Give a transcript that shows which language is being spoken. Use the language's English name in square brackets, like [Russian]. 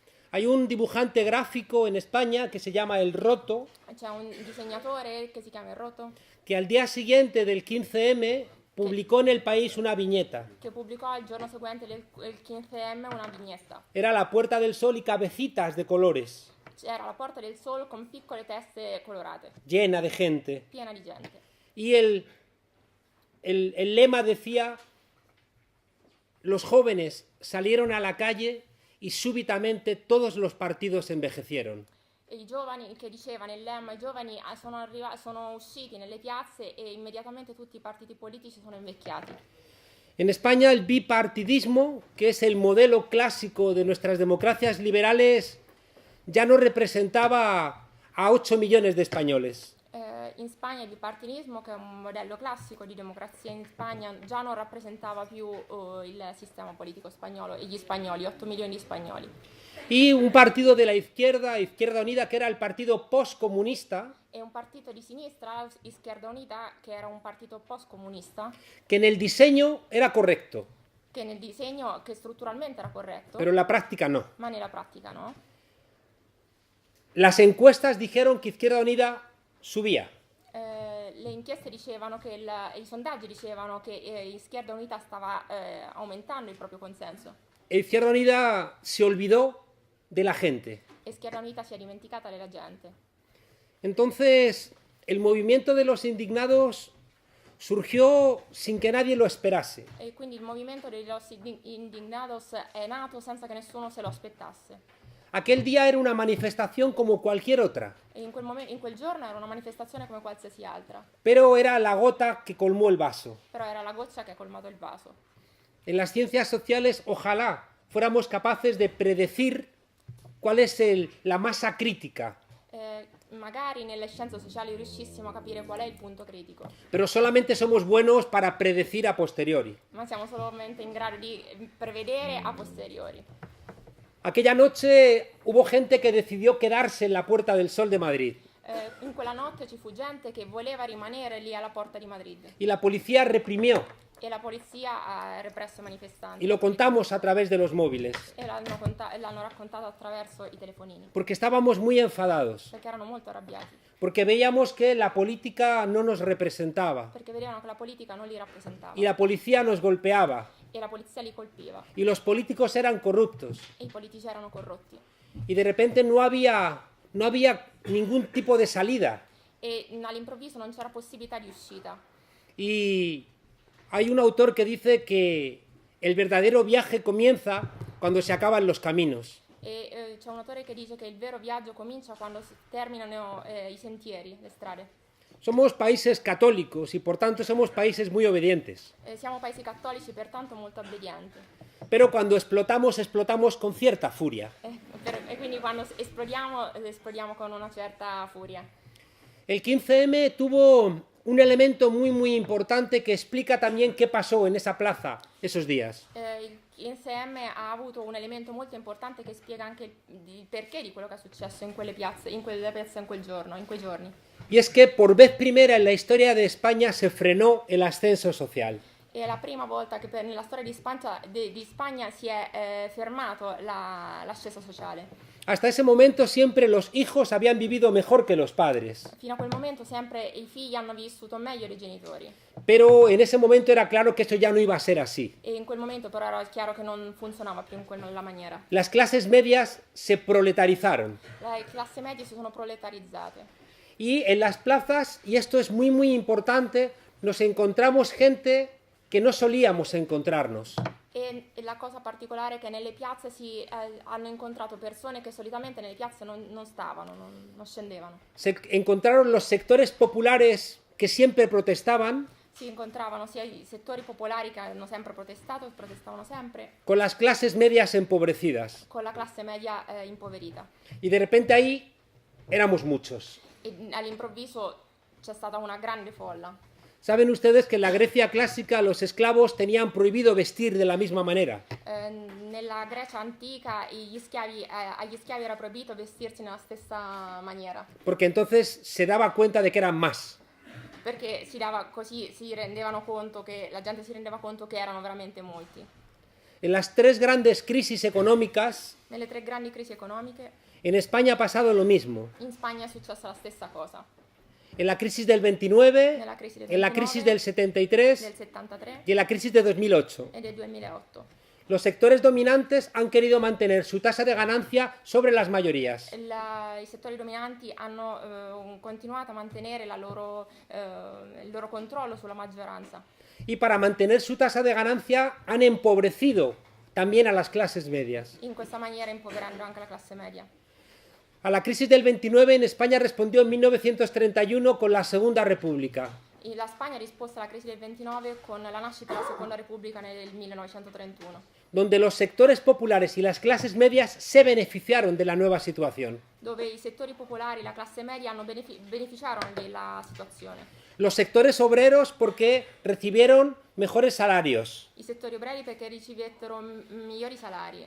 [Spanish] Hay un dibujante gráfico en España que se llama El Roto. [Italian] C'è un disegnatore che si chiama Il Roto, [Spanish] Que al día siguiente del 15M publicó en El País una viñeta. [Italian] che pubblicò il giorno seguente il 15M una vignetta. [Spanish] Era la Puerta del Sol y cabecitas de colores, [Italian] C'era la Porta del Sol con piccole teste colorate, [Spanish] llena de gente. [Italian] piena di gente. [Spanish] Y el lema decía: los jóvenes salieron a la calle y súbitamente todos los partidos envejecieron. [Italian] E i giovani, che diceva nel lemma, i giovani sono usciti nelle piazze e immediatamente tutti i partiti politici sono invecchiati. [Spanish] En España el bipartidismo, que es el modelo clásico de nuestras democracias liberales, ya no representaba a 8 millones de españoles. [Italian] In Spagna il bipartitismo, che è un modello classico di democrazia in Spagna, già non rappresentava più il sistema politico spagnolo e gli spagnoli, 8 milioni di spagnoli. [Spanish] Y un partido de la izquierda, Izquierda Unida, que era el partido postcomunista, [Italian] E un partito di sinistra, Izquierda Unita, che era un partito post-comunista, [Spanish] que en el diseño era correcto, [Italian] che nel disegno, che strutturalmente era corretto, [Spanish] pero en la práctica no. [Italian] ma nella pratica no. [Spanish] Las encuestas dijeron que Izquierda Unida subía. [Italian] Le inchieste dicevano che i sondaggi dicevano che Izquierda Unita stava aumentando il proprio consenso. [Spanish] E Izquierda Unida se olvidó de la gente. [Italian] E Izquierda Unita si è dimenticata della gente. [Spanish] Entonces, el movimiento de los indignados surgió sin que nadie lo esperase. [Italian] E quindi il movimento dei Los Indignados è nato senza che nessuno se lo aspettasse. [Spanish] Aquel día era una manifestación como cualquier otra, [Italian] E in quel giorno era una manifestazione come qualsiasi altra, [Spanish] pero era la gota que colmó el vaso. [Italian] però era la goccia che ha colmato il vaso. [Spanish] En las ciencias sociales, ojalá fuéramos capaces de predecir cuál es la masa crítica, [Italian] Magari nelle scienze sociali riuscissimo a capire qual è il punto critico, [Spanish] pero solamente somos buenos para predecir a posteriori. [Italian] ma siamo solamente in grado di prevedere a posteriori. [Spanish] Aquella noche hubo gente que decidió quedarse en la Puerta del Sol de Madrid [Italian] In quella notte ci fu gente che voleva rimanere lì alla porta di Madrid [Spanish] y la policía reprimió, [Italian] e la polizia ha represso i manifestanti [Spanish] y lo contamos a través de los móviles, [Italian] e l'hanno raccontato attraverso i telefonini, [Spanish] porque estábamos muy enfadados, [Italian] perché erano molto arrabbiati, [Spanish] porque veíamos que la política no nos representaba [Italian] perché vedevano che la politica non li rappresentava [Spanish] y la policía nos golpeaba [Italian] e la polizia li colpiva [Spanish] y los políticos eran corruptos [Italian] e i politici erano corrotti [Spanish] y de repente no había ningún tipo de salida. [Italian] e all'improvviso non c'era possibilità di uscita. [Spanish] Y hay un autor que dice que el verdadero viaje comienza cuando se acaban los caminos. [Italian] C'è un autore che dice che il vero viaggio comincia quando si terminano i sentieri, le strade. [Spanish] Somos países católicos y por tanto somos países muy obedientes. [Italian] Siamo paesi cattolici, pertanto molto obbedienti. [Spanish] Pero cuando explotamos con cierta furia. [Italian] E quindi quando esplodiamo con una certa furia. [Spanish] El 15M tuvo un elemento muy importante que explica también qué pasó en esa plaza esos días. [Italian] Il 15M ha avuto un elemento molto importante che spiega anche il perché di quello che è successo in quelle piazze, in quei giorni. [Spanish] Y es que por vez primera en la historia de España se frenó el ascenso social. [Italian] È la prima volta che nella storia di Spagna si è fermato l'ascesa sociale. [Spanish] Hasta ese momento siempre los hijos habían vivido mejor que los padres. [Italian] Fino a quel momento sempre i figli hanno vissuto meglio dei genitori. [Spanish] Pero en ese momento era claro que eso ya no iba a ser así. [Italian] E in quel momento però era chiaro che non funzionava più in quella maniera. [Spanish] Las clases medias se proletarizaron. [Italian] Le classi medie si sono proletarizzate. [Spanish] Y en las plazas, y esto es muy importante, nos encontramos gente que no solíamos encontrarnos. [Italian] E la cosa particolare è che nelle piazze hanno incontrato persone che solitamente nelle piazze non stavano, non scendevano. [Spanish] Se encontraron los sectores populares que siempre protestaban. [Italian] Si incontravano sia i settori popolari che hanno sempre protestavano sempre, [Spanish] con las clases medias empobrecidas. [Italian] con la classe media impoverita. [Spanish] Y de repente ahí éramos muchos. [Italian] E all'improvviso c'è stata una grande folla. [Spanish] Saben ustedes que en la Grecia clásica los esclavos tenían prohibido vestir de la misma manera. [Italian] Nella Grecia antica agli schiavi era proibito vestirsi nella stessa maniera. [Spanish] Porque entonces se daba cuenta de que eran más. [Italian] Perché la gente si rendeva conto che erano veramente molti. [Spanish] En las tres grandes crisis económicas, [Italian] Nelle 3 grandi crisi economiche, [Spanish] en España ha pasado lo mismo. [Italian] in Spagna è successa la stessa cosa. [Spanish] en la crisis del 29, [Italian] nella crisi del [Spanish] en la [Italian] 29, [Spanish] crisis del 73 [Italian] del 73 [Spanish] y en la crisis de 2008. [Italian] e del 2008. [Spanish] Los sectores dominantes han querido mantener su tasa de ganancia sobre las mayorías. [Italian] I settori dominanti hanno continuato a mantenere il loro controllo sulla maggioranza. [Spanish] Y para mantener su tasa de ganancia han empobrecido también a las clases medias. [Italian] In questa maniera impoverendo anche la classe media. [Spanish] A la crisis del 29 en España respondió en 1931 con la Segunda República. [Italian] La Spagna ha risposto alla crisi del 29 con la nascita della Seconda Repubblica nel 1931, [Spanish] donde los sectores populares y las clases medias se beneficiaron de la nueva situación. [Italian] dove i settori popolari e la classe media beneficiarono della situazione. [Spanish] Los sectores obreros porque recibieron mejores salarios, [Italian] I settori obreri perché ricevettero migliori salari.